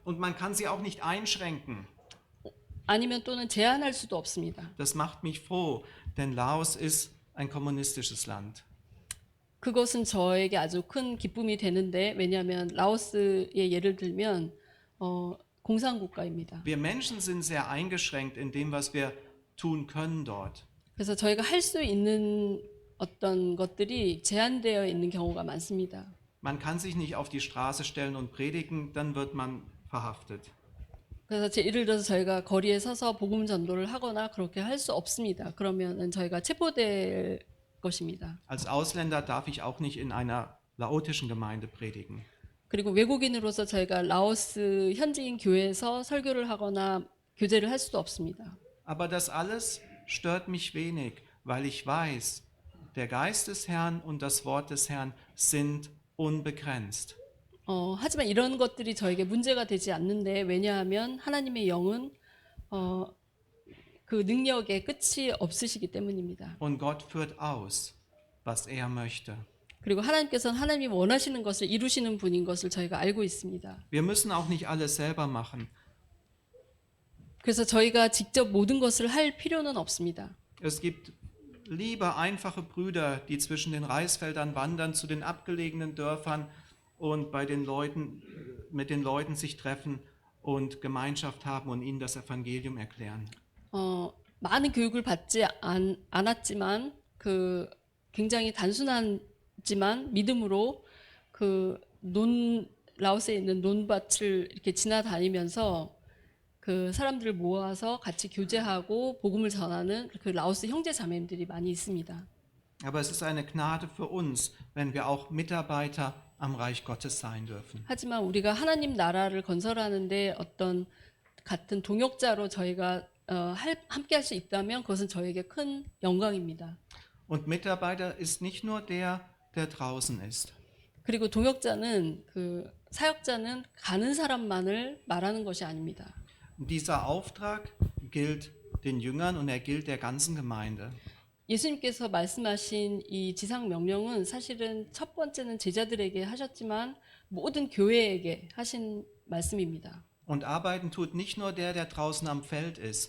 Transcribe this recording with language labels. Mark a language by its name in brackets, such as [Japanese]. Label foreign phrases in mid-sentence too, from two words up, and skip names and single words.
[German] Und man kann sie auch nicht einschränken. [Korean] 아니면 또는 제한할 수도 없습니다. [German] Das macht mich froh, denn Laos ist ein kommunistisches Land. [Korean] 그것은 저에게 아주 큰 기쁨이 되는데 왜냐하면 라오스의 예를 들면 공산국가입니다. [German] Wir Menschen sind sehr eingeschränkt in dem, was wir tun können dort. [Korean] 그래서 저희가 할 수 있는 어떤 것들이 제한되어 있는 경우가 많습니다. [German] Man kann sich nicht auf die Straße stellen und predigen, dann wird man verhaftet. [Korean] 그래서 예를 들어서 저희가 거리에 서서 복음 전도를 하거나 그렇게 할 수 없습니다. 그러면은 저희가 체포될 것입니다. [German] Als Ausländer darf ich auch nicht in einer laotischen Gemeinde predigen. [Korean] 그리고 외국인으로서 저희가 라오스 현지인 교회에서 설교를 하거나 교제를 할 수도 없습니다. [German] Aber das alles stört mich wenig, weil ich weiß, der Geist des Herrn und das Wort des Herrn sind unbegrenzt. [Korean] 하지만 이런 것들이 저에게 문제가 되지 않는데 왜냐하면 하나님의 영은 그 능력의 끝이 없으시기 때문입니다. [German] Und Gott führt aus, was er möchte. [Korean] 그리고 하나님께서는 하나님이 원하시는 것을 이루시는 분인 것을 저희가 알고 있습니다. [German] Wir müssen auch nicht alles selber machen. [Korean] 그래서 저희가 직접 모든 것을 할 필요는 없습니다. [German] Es gibt liebe, einfache Brüder, die zwischen den Reisfeldern wandern, zu den abgelegenen Dörfern und mit den Leuten sich treffen und Gemeinschaft haben und ihnen das Evangelium erklären. [Korean] 많은 교육을 받지 않았지만 그 굉장히 단순하지만 믿음으로 그 라오스에 있는 논밭을 이렇게 지나다니면서 그 사람들을 모아서 같이 교제하고 복음을 전하는 그 라오스 형제 자매들이 많이 있습니다. [German] Aber es ist eine Gnade für uns, wenn wir auch Mitarbeiter am Reich Gottes sein dürfen. [Korean] 하지만 우리가 하나님 나라를 건설하는데 어떤 같은 동역자로 저희가 함께 할 수 있다면 그것은 저에게 큰 영광입니다. [German] Und Mitarbeiter ist nicht nur der draußen ist. [Korean] 그리고 동역자는 그 사역자는 가는 사람만을 말하는 것이 아닙니다. [German] Dieser Auftrag gilt den Jüngern und er gilt der ganzen Gemeinde. [Korean] 예수님께서 말씀하신 이 지상 명령은 사실은 첫 번째는 제자들에게 하셨지만 모든 교회에게 하신 말씀입니다. [German] Und arbeiten tut nicht nur der draußen am Feld ist.